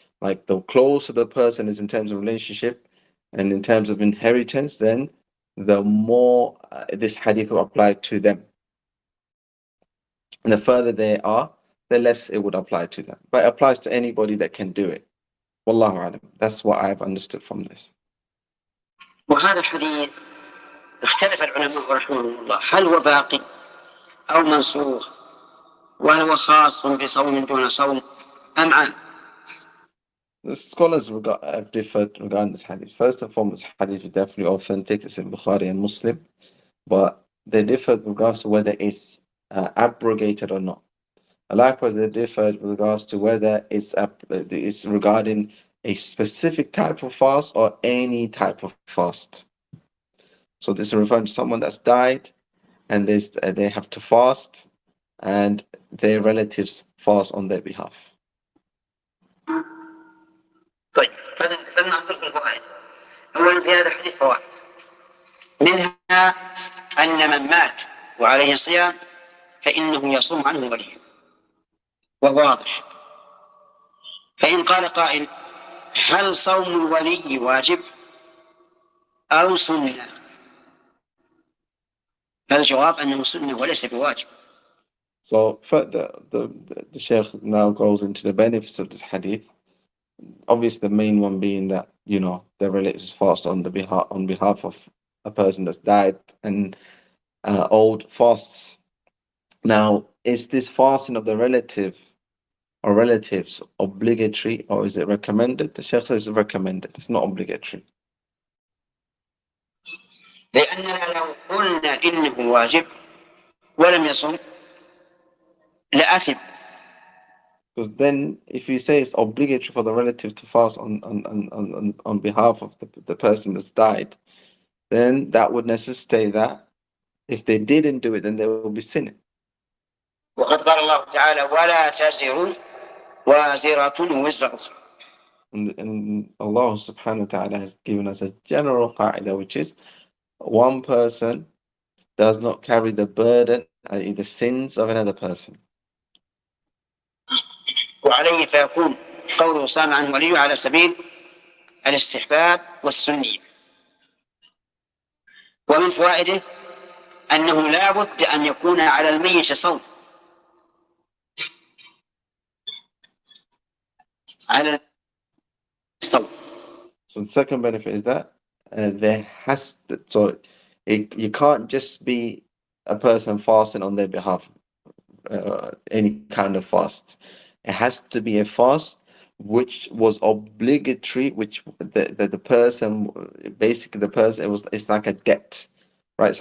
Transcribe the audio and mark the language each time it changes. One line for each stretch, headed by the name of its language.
English: Like the closer the person is in terms of relationship and in terms of inheritance, then the more this hadith will apply to them. And the further they are, the less it would apply to them. But it applies to anybody that can do it. Wallahu alam. That's what I've understood from this.
Arabic: وهذا الحديث اختلف العلماء رحمهم الله هل هو باقي أو منسوخ وهل هو خاص بصوم دون صوم أم عام.
English: The scholars have differed regarding this hadith. First and foremost, hadith is definitely authentic. It's in Bukhari and Muslim. But they differed with regards to whether it's abrogated or not. And likewise, they differed with regards to whether it's regarding a specific type of fast or any type of fast. So this is referring to someone that's died and they have to fast and their relatives fast on their behalf.
Arabic: طيب فلننظر في الفوائد. أولا في هذا الحديث فوائد منها أن من مات وعليه صيام فإنه يصوم عنه وليه وهو واضح. فإن قال قائل هل صوم الولي واجب أو سنة؟ فالجواب أنه سنة وليس بواجب.
English: So the Shaykh now goes into the benefits of this hadith. Obviously, the main one being that, you know, the relatives fast on behalf of a person that's died and owed fasts. Now, is this fasting of the relative or relatives obligatory or is it recommended? The Shaykh says it's recommended. It's not obligatory.
Arabic: لأننا لو قلنا إنه واجب ولم يصم لأثم.
English: Because then, if you say it's obligatory for the relative to fast on behalf of the person that's died, then that would necessitate that if they didn't do it, then they will be sinning.
Arabic: وقد قال الله تعالى ولا تزر وازرة وزر أخرى.
English: And Allah subhanahu wa ta'ala has given us a general qa'idah, which is one person does not carry the burden, i.e. the sins of another person.
Arabic: وعليه فيكون قوله صام عن وليه على سبيل الاستحباب والسنية. ومن فوائده أنه لا بد أن يكون على الميت صوم على الصوم.
English: So the second benefit is that there has to, so you can't just be a person fasting on their behalf, any kind of fast. It has to be a fast which was obligatory, which the person, basically the person, it's like a debt, right?